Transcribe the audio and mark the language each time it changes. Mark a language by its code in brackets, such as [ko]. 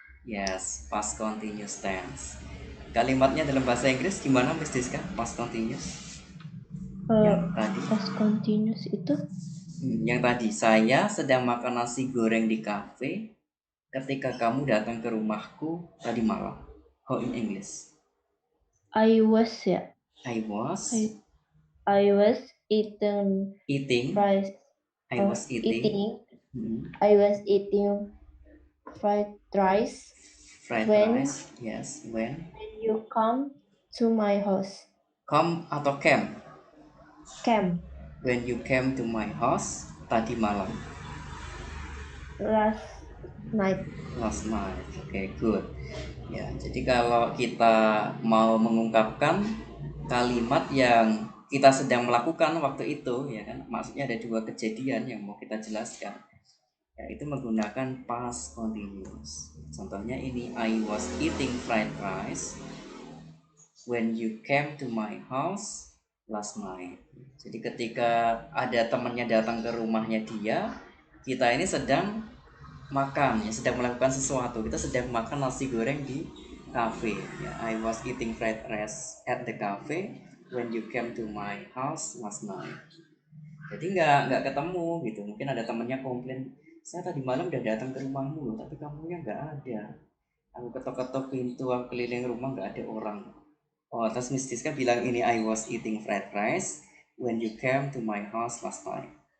[en] Yes, past continuous tense. [id] Kalimatnya dalam bahasa Inggris gimana Miss Siska? [en] Past continuous. Yang tadi. pas continuous itu [id] Yang tadi, saya sedang makan nasi goreng di kafe ketika kamu datang ke rumahku tadi malam. [en] How in English? I was ya. I was I was eating eating. fries. I was eating. I was eating fried rice Fried when rice. Yes. When you come to my house. come atau came? Came When you came to my house [id] tadi malam. [en] last night. Last night. Oke, good. [id] Ya, jadi kalau kita mau mengungkapkan kalimat yang kita sedang melakukan waktu itu, ya kan, maksudnya ada dua kejadian yang mau kita jelaskan, ya itu menggunakan past continuous. Contohnya ini, [en] I was eating fried rice when you came to my house last night. [id] Jadi ketika ada temannya datang ke rumahnya dia, kita ini sedang makan, ya sedang melakukan sesuatu. Kita sedang makan nasi goreng di cafe. [en] Ya, I was eating fried rice at the cafe when you came to my house last night. [id] Jadi nggak ketemu gitu. Mungkin ada temennya komplain, saya tadi malam udah datang ke rumahmu loh, tapi kamunya nggak ada. Aku ketok-ketok pintu, aku keliling rumah nggak ada orang. Oh, terus Miss Siska bilang ini, [en] I was eating fried rice when you came to my house last night.